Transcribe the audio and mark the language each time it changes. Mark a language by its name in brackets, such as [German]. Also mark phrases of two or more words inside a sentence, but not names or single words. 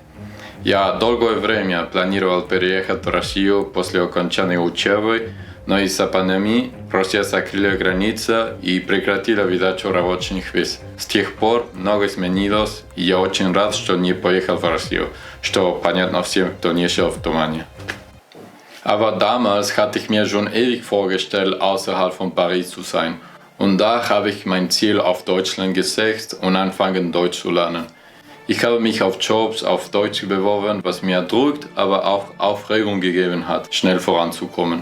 [Russian] Я долгое время планировал переехать в Россию после окончания учебы, но из-за пандемии Россия закрыла границы и прекратила выдачу рабочих виз. С тех пор многое изменилось, и я очень рад, что не поехал в Россию, что понятно всем, кто не жил в тумане. [German] Aber damals hatte ich mir schon ewig vorgestellt, außerhalb von Paris zu sein. Und da habe ich mein Ziel auf Deutschland gesetzt und angefangen Deutsch zu lernen. Ich habe mich auf Jobs auf Deutsch beworben, was mir Druck, aber auch Aufregung gegeben hat, schnell voranzukommen.